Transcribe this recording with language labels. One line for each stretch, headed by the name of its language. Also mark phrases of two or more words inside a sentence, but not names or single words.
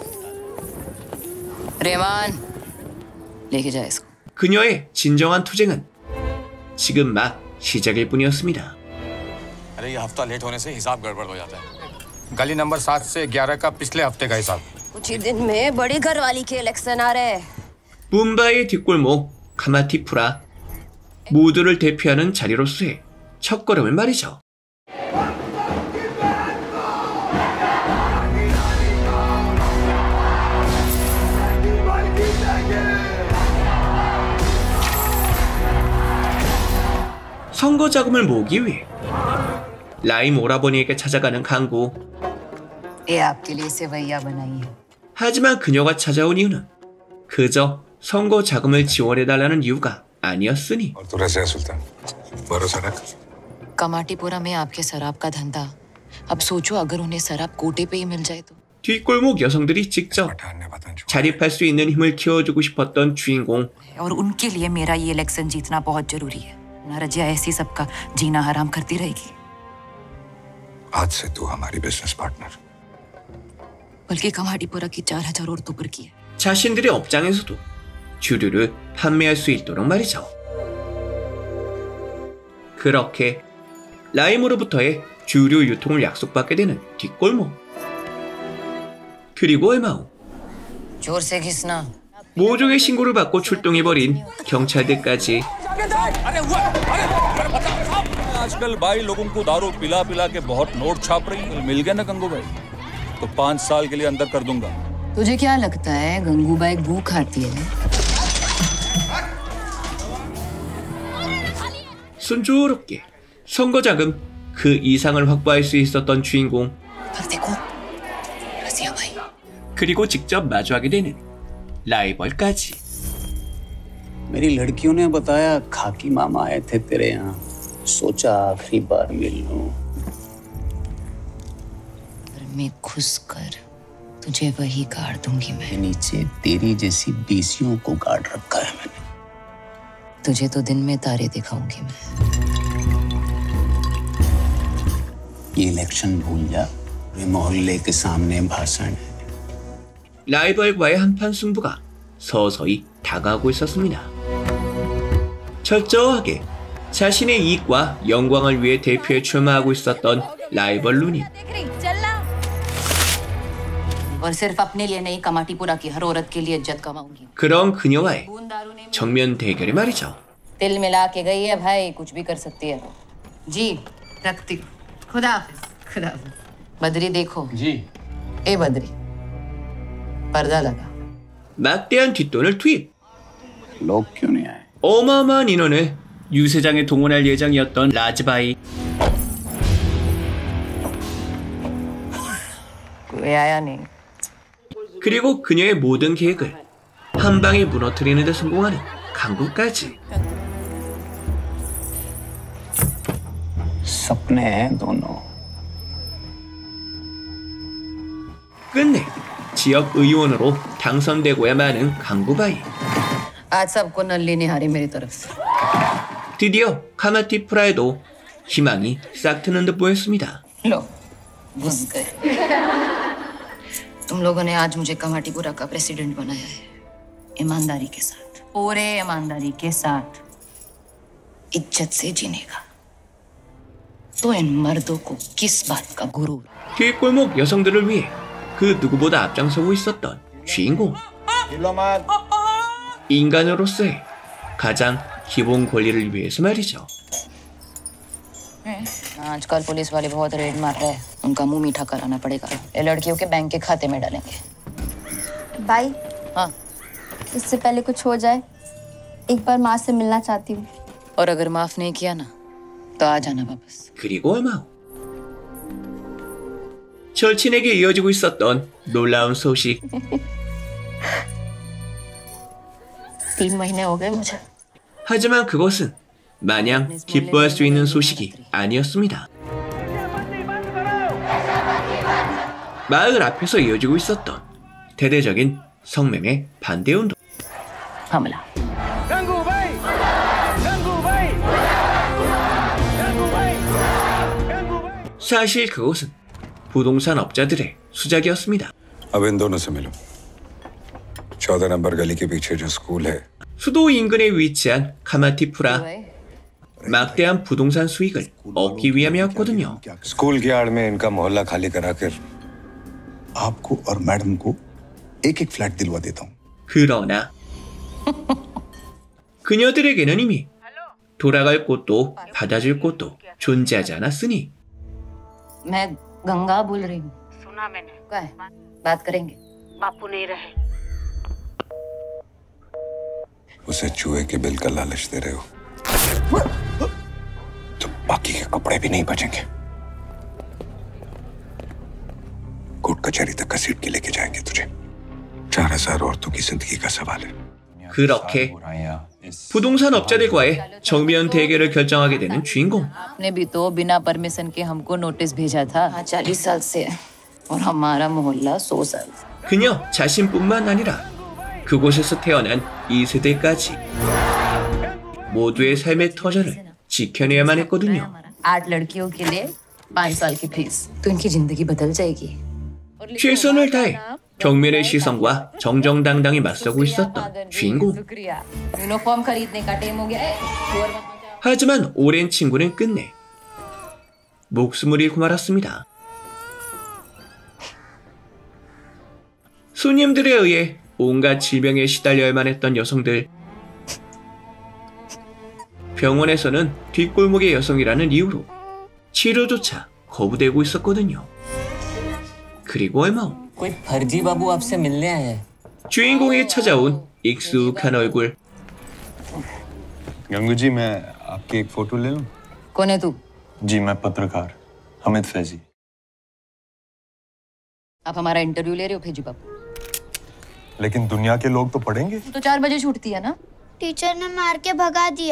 Hindi: रेमान, लेके जा इसको।
Korean: 그녀의 진정한 투쟁은 지금 막 시작일 뿐이었습니다.
Hindi: अरे ये हफ्ता लेट होने से हिसाब गड़बड़ हो जाता है। गली नंबर 7 से 11 का पिछले हफ्ते का हिसाब। कुछ ही दिन में बड़ी घरवाली के इलेक्शन आ रहे हैं।
Korean: 뭄바이의 뒷골목 카마티푸라. 모두를 대표하는 자리로서의 첫걸음을 말이죠. 선거 자금을 모으기 위해 라임 오라버니에게 찾아가는 강구.
Hindi: ये आपके लिए सेवैया बनाई है।
Korean: 하지만 그녀가 찾아온 이유는 그저 선거 자금을 지원해달라는 이유가 아니었으니.
Hindi: कमाटीपुरा में आपके शराब का धंधा। अब सोचो अगर उन्हें शराब कोटे पे ही मिल जाए तो।
Korean: 뒷골목 여성들이 직접 자립할 수 있는 힘을 키워주고 싶었던 주인공.
Hindi: और उनके लिए मेरा ये इलेक्शन जीतना बहुत जरूरी है। ना रजिया ऐसी सबका जीना हराम करती रहेगी। आज से तू हमारी
English: business partner.
Hindi: बल्कि कमाटीपुरा की 4,000 औरतों पर की है।
Korean: 자신들의 업장에서도 주류를 판매할 수 있도록 말이죠. 그렇게 라임으로부터의 주류 유통을 약속받게 되는 뒷골목. 그리고 얼마 후
Hindi: जोर से घिसना।
Korean: 모종의 신고를 받고 출동해버린 경찰들까지
Hindi: आजकल भाई लोगों को दारू पिला पिला के बहुत नोट छाप रही है। मिल गया ना गंगू भाई तो 5 साल के लिए अंदर कर दूंगा। तुझे क्या लगता है गंगूबाई गू खाती है?
Korean: 순조롭게 선거자금 그 이상을 확보할 수 있었던 주인공. 그리고 직접 마주하게 되는 라이벌까지.
Hindi: मेरी लड़कियों ने बताया खाकी मामा आए थे तेरे यहाँ, सोचा आखिरी बार मिल लूं। मैं खुश कर तुझे वही गाड़ दूंगी मैं। नीचे तेरी जैसी बीसियों को गाड़ रखा है मैंने। तुझे तो दिन में तारे दिखाऊंगी मैं। ये इलेक्शन भूल जा, ये मोहल्ले के सामने भाषण है।
Korean: 라이벌과의 한판 승부가 서서히 다가오고 있었습니다. 철저하게 자신의 이익과 영광을 위해 대표에 출마하고 있었던 라이벌 누님.
Hindi: और सिर्फ अपने लिए नहीं कमाटीपुरा की हर औरत के लिए इज्जत कमाऊंगी।
Korean: 그런 그녀와의 정면 대결이 말이죠.
Hindi: दिल मिला के गई है भाई, कुछ भी कर सकती है। जी रखती हूँ। खुदा हाफिज। खुदा हाफिज। बद्री देखो जी। ए बद्री पर्दा लगा।
Korean: 막대한 뒷돈을 투입.
Hindi: लोग क्यों नहीं आए?
Korean: 어마어마한 인원을 유세장에 동원할 예정이었던 라즈바이. 왜 아야 नहीं? 그리고 그녀의 모든 계획을 한 방에 무너뜨리는 데 성공하는 강구까지.
Hindi: सपने हैं दोनों।
Korean: 끝내 지역 의원으로 당선되고야 마는 강구바이.
Hindi: आज सबको नल्ली निहारी मेरी तरफ से।
Korean: 드디어 카마티프라에도 희망이 싹 트는 듯 보였습니다.
Hindi: लो घुस गए। तुम लोगों ने आज मुझे कमाटीपुरा का प्रेसिडेंट बनाया है, ईमानदारी के साथ, पूरे ईमानदारी के साथ, इज्जत से जीने का। तो इन मर्दों को किस बात का गुरूर?
Korean: 뒷골목 여성들을 위해 그 누구보다 앞장서고 있었던 주인공. 인간으로서의 가장 기본 권리를 위해서 말이죠.
Hindi: आजकल पुलिस वाले बहुत रेड मार रहे हैं, उनका मुंह मीठा कराना पड़ेगा। ये लड़कियों के बैंक के खाते में डालेंगे। भाई हाँ, इससे पहले कुछ हो जाए, एक बार माँ से मिलना चाहती हूँ। और अगर माफ नहीं किया ना तो आ जाना वापस।
Korean: 그리고 얼마 후 절친에게 이어지고 있었던 놀라운 소식.
Hindi: 3 महीने हो गए मुझे।
Korean: 하지만 그것은 마냥 기뻐할 수 있는 소식이 아니었습니다. 마을 앞에서 이어지고 있었던 대대적인 성매매 반대운동.
Hindi: हमला।
Korean: 사실 그것은 부동산 업자들의 수작이었습니다.
Hindi: अब इन दोनों से मिलो। 14 नंबर गली के पीछे जो स्कूल है।
Korean: 수도 인근에 위치한 카마티프라. 막대한 부동산 수익을 얻기 위함이었거든요.
Hindi: स्कूल की आड़ में इनका मोहल्ला खाली कराकर आपको और मैडम को एक-एक फ्लैट दिलवा देता हूँ।
Korean: 그러나 그녀들에게는 이미 돌아갈 곳도 받아줄 곳도 존재하지 않았으니.
Hindi: मैं गंगा बोल रही हूँ। सुना मैंने। क्या है? बात करेंगे। बापू नहीं रहे। उसे चूहे के बिल का लालच दे रहे हो तो बाकी के कपड़े भी नहीं बचेंगे। कोर्ट कचहरी तक घसीट के लेके जाएंगे तुझे। 4000 औरतों की जिंदगी का सवाल है।
Korean: 그렇게 부동산 업자들과의 정면 대결을 결정하게 되는 주인공.
Hindi: ने भी तो बिना परमिशन के हमको नोटिस भेजा था। 40 साल से और हमारा मोहल्ला 100 साल।
Korean: 그녀 자신뿐만 아니라 그곳에서 태어난 2세대까지 모두의 삶의 터전을 지켜내야만 했거든요.
Hindi: 8 लड़कियों के लिए 5 साल की फीस तो इनकी जिंदगी बदल जाएगी।
Korean: 최선을 다해 경멸의 시선과 정정당당히 맞서고 있었던 주인공.
Hindi: यूनिफॉर्म खरीदने का टाइम हो गया।
Korean: 하지만 오랜 친구는 끝내 목숨을 잃고 말았습니다. 손님들에 의해 온갖 질병에 시달려야만 했던 여성들. 병원에서는 뒷골목의 여성이라는 이유로 치료조차 거부되고 있었거든요. 그리고 얼마 후
Hindi: कोई फर्जी बाबू आपसे मिलने आया है।
Korean: 주인공이 찾아온 익숙한 얼굴.
Hindi: गंगू जी मैं आपकी एक फोटो ले लूं? कौन है तू? जी मैं पत्रकार हमिद फैजी। आप हमारा इंटरव्यू ले रहे हो फेजी बाबू? लेकिन दुनिया के लोग तो पढ़ेंगे। तो 4 बजे छूटती है ना? टीचर ने मार के भगा दिया।